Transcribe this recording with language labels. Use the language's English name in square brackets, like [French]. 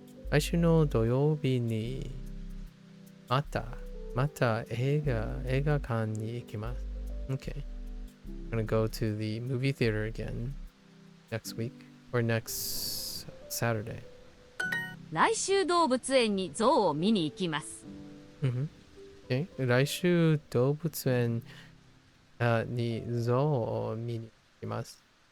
[Japanese] 来週の土曜日にまた映画館に行きます。 [English] Okay. I'm gonna go to the movie theater again next week or next Saturday. [Japanese] 来週動物園に象を見に行きます。 [English] Okay. [Japanese] 来週動物園に象を見に行きます。